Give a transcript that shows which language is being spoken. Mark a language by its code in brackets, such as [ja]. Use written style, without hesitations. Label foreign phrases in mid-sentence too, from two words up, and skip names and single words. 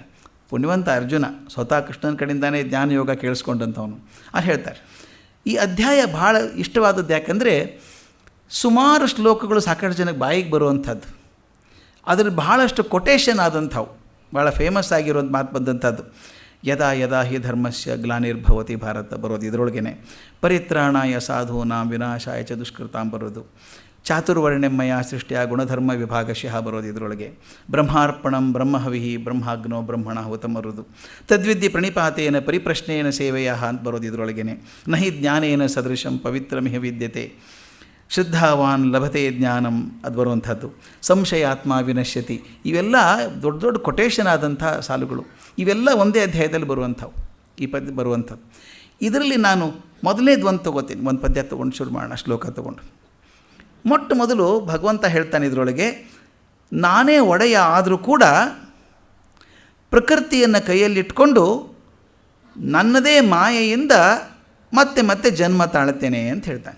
[kn] ಪುಣ್ಯವಂತ ಅರ್ಜುನ ಸ್ವತಃ ಕೃಷ್ಣನ ಕಡೆಯಿಂದಾನೇ ಜ್ಞಾನಯೋಗ ಕೇಳಿಸ್ಕೊಂಡಂಥವನು. ಅದು ಹೇಳ್ತಾರೆ. ಈ ಅಧ್ಯಾಯ ಭಾಳ ಇಷ್ಟವಾದದ್ದು ಯಾಕಂದರೆ, ಸುಮಾರು ಶ್ಲೋಕಗಳು ಸಾಕಷ್ಟು ಜನಕ್ಕೆ ಬಾಯಿಗೆ ಬರುವಂಥದ್ದು, ಅದ್ರಲ್ಲಿ ಬಹಳಷ್ಟು ಕೊಟೇಶನ್ ಆದಂಥವು, ಭಾಳ ಫೇಮಸ್ ಆಗಿರುವಂಥ ಮಾತು ಬಂದಂಥದ್ದು. [sa] ಯದಾ ಯದಾ ಹಿ ಧರ್ಮಸ್ಯ ಗ್ಲಾನಿರ್ಭವತಿ ಭಾರತ [kn] ಬರೋದು ಇದರೊಳಗೇ. [sa] ಪರಿತ್ರಾಣಾಯ ಸಾಧೂನಾಂ ವಿನಾಶಾಯ ಚ ದುಷ್ಕೃತಾಂ ಬರೋದು. ಚಾತುರ್ವರ್ಣ್ಯಮಯ ಸೃಷ್ಟಿಯ ಗುಣಧರ್ಮ ವಿಭಾಗಶಃ [kn] ಬರೋದು ಇದರೊಳಗೆ. [sa] ಬ್ರಹ್ಮಾರ್ಪಣಂ ಬ್ರಹ್ಮಹವಿ ಬ್ರಹ್ಮಾಗ್ನೋ ಬ್ರಹ್ಮಣ ಹುತಂ ಬರೋದು. ತದ್ವಿದ್ಯೆ ಪ್ರಣಿಪಾತೇನ ಪರಿಪ್ರಶ್ನೇನ ಸೇವೆಯ [kn] ಅಂತ ಬರೋದು ಇದರೊಳಗೇ. [sa] ನಹಿ ಜ್ಞಾನೇನ ಸದೃಶಂ ಪವಿತ್ರಮಿಹ ವಿದ್ಯತೆ ಶ್ರದ್ಧಾವಾನ್ ಲಭತೆ ಜ್ಞಾನಂ [kn] ಅದು ಬರುವಂಥದ್ದು. [sa] ಸಂಶಯಾತ್ಮ ವಿನಶ್ಯತಿ, [kn] ಇವೆಲ್ಲ ದೊಡ್ಡ ದೊಡ್ಡ ಕೊಟೇಶನ್ ಆದಂಥ ಸಾಲುಗಳು. ಇವೆಲ್ಲ ಒಂದೇ ಅಧ್ಯಾಯದಲ್ಲಿ ಬರುವಂಥವು, ಈ ಪದ್ಯ ಬರುವಂಥದ್ದು. ಇದರಲ್ಲಿ ನಾನು ಮೊದಲನೇದು ಒಂದು ತೊಗೋತೀನಿ, ಒಂದು ಪದ್ಯ ತೊಗೊಂಡು ಶುರು ಮಾಡೋಣ, ಶ್ಲೋಕ ತೊಗೊಂಡು. ಮೊಟ್ಟ ಮೊದಲು ಭಗವಂತ ಹೇಳ್ತಾನೆ ಇದರೊಳಗೆ, ನಾನೇ ಒಡೆಯ ಆದರೂ ಕೂಡ ಪ್ರಕೃತಿಯನ್ನು ಕೈಯಲ್ಲಿಟ್ಕೊಂಡು ನನ್ನದೇ ಮಾಯೆಯಿಂದ ಮತ್ತೆ ಮತ್ತೆ ಜನ್ಮ ತಾಳುತ್ತೇನೆ ಅಂತ ಹೇಳ್ತಾನೆ.